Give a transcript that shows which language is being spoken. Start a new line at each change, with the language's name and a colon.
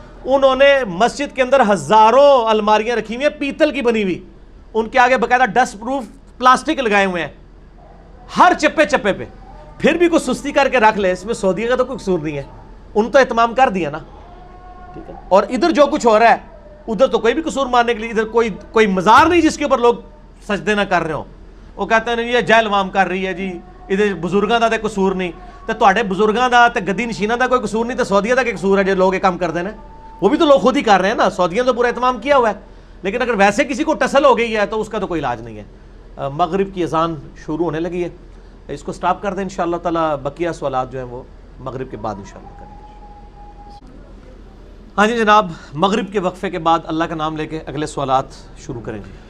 Urdu: انہوں نے مسجد کے اندر ہزاروں الماریاں رکھی ہوئی ہیں پیتل کی بنی ہوئی، ان کے آگے باقاعدہ ڈسٹ پروف پلاسٹک لگائے ہوئے ہیں ہر چپے چپے پہ. پھر بھی کوئی سستی کر کے رکھ لے، اس میں سعودیہ کا تو کوئی قصور نہیں ہے، ان تو اہتمام کر دیا نا، ٹھیک ہے. اور ادھر جو کچھ ہو رہا ہے ادھر تو کوئی بھی قصور ماننے کے لیے، ادھر کوئی مزار نہیں جس کے اوپر لوگ سجدے نہ کر رہے ہوں. وہ کہتے ہیں یہ جہل عوام کر رہی ہے جی،
Punjabi: ادھر بزرگاں دا تے قصور نہیں. تے تواڈے بزرگاں دا تے گدی نشیناں دا کوئی قصور نہیں، تے سعودیہ دا کیا قصور ہے
Urdu: جو لوگ یہ کام کرتے ہیں؟ وہ بھی تو لوگ خود ہی کر رہے ہیں نا. سعودیہ تو پورا اہتمام کیا ہوا ہے، لیکن اگر ویسے کسی کو ٹسل ہو گئی ہے تو اس کا تو کوئی علاج نہیں ہے. مغرب کی اذان شروع ہونے لگی ہے، اس کو سٹاپ کر دیں انشاءاللہ تعالی. بقیہ سوالات جو ہیں وہ مغرب کے بعد انشاءاللہ کریں گے. ہاں جی جناب، مغرب کے وقفے کے بعد اللہ کا نام لے کے اگلے سوالات شروع کریں گے.